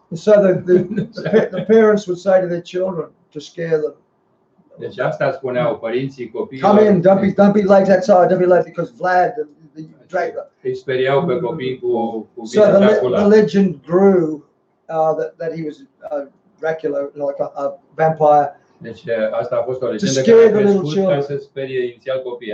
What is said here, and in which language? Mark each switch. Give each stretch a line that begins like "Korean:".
English: So the parents would say to their children to scare them.
Romanian: Deci asta spuneau părinții copiilor.
English: Come in, don't be late outside, don't be late because Vlad, the Dracula.
Romanian: Îi speriau pe copii cu
English: So the legend grew that he was Dracula, like a vampire.
Romanian: Deci asta a fost o legendă care a crescut ca să sperie inițial copiii.